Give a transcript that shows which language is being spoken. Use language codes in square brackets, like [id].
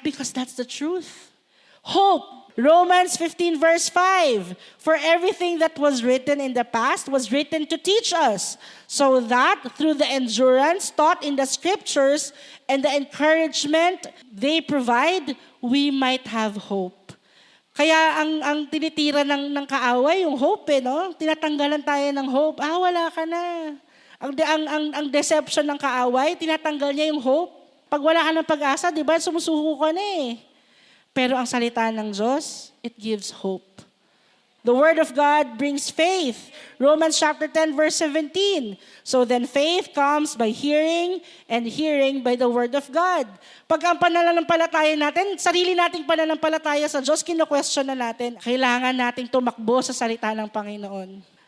[en] Because that's the truth. Hope. Romans 15 verse 5, for everything that was written in the past was written to teach us, so that through the endurance taught in the scriptures and the encouragement they provide, we might have hope. [tl] Kaya ang tinitira ng kaaway, yung hope no? Tinatanggalan tayo ng hope. Wala ka na. Ang deception ng kaaway, tinatanggal niya yung hope. Pag wala ka ng pag-asa, di ba, sumusuko ka na eh. Pero ang salita ng Diyos, [en] it gives hope. The word of God brings faith. Romans chapter 10 verse 17. So then faith comes by hearing, and hearing by the word of God. [tl] Pag ang pananampalataya natin, sarili nating pananampalataya sa Diyos, kino-question na natin. Kailangan nating tumakbo sa salita ng Panginoon.